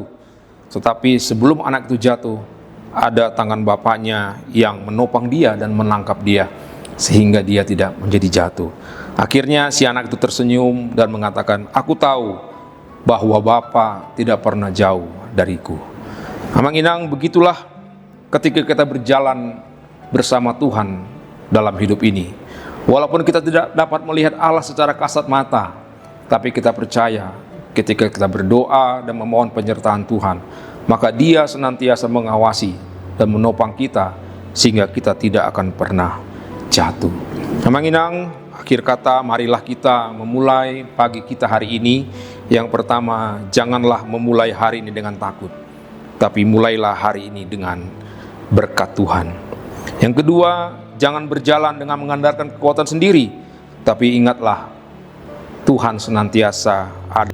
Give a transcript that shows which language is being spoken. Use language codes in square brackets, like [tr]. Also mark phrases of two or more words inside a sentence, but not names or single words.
[id] Tetapi sebelum anak itu jatuh, ada tangan bapaknya yang menopang dia dan menangkap dia sehingga dia tidak menjadi jatuh. Akhirnya si anak itu tersenyum dan mengatakan, "Aku tahu bahwa Bapa tidak pernah jauh dariku." [bbc] Amang inang, [id] begitulah ketika kita berjalan bersama Tuhan dalam hidup ini. Walaupun kita tidak dapat melihat Allah secara kasat mata, tapi kita percaya ketika kita berdoa dan memohon penyertaan Tuhan, maka Dia senantiasa mengawasi dan menopang kita sehingga kita tidak akan pernah jatuh. [bbc] Amang inang, [id] akhir kata, marilah kita memulai pagi kita hari ini. Yang pertama, janganlah memulai hari ini dengan takut, tapi mulailah hari ini dengan berkat Tuhan. Yang kedua, jangan berjalan dengan mengandalkan kekuatan sendiri, tapi ingatlah Tuhan senantiasa ada.